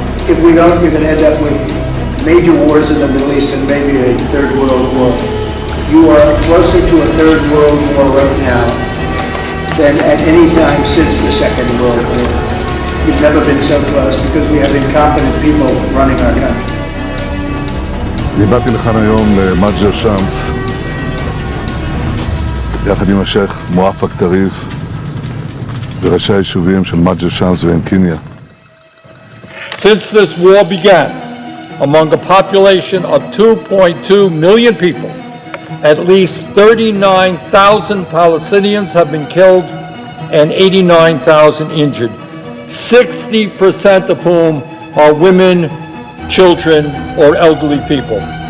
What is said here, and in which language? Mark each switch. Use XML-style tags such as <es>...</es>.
<en>If we don't, you're going to end up with major wars in the Middle East and maybe a third world war. You are closer to a third world war right now than at any time since the Second World War. You've never been so close because we have incompetent people running our country.</en> <he>אני באתי לכאן היום למג'ר שמס יחד עם השייך מואפק טריף וראשי היישובים של מג'ר שמס ועין קיניה.</he> <en>Since this war began, among a population of 2.2 million people, at least 39,000 Palestinians have been killed and 89,000 injured, 60% of whom are women, children, or elderly people.</en>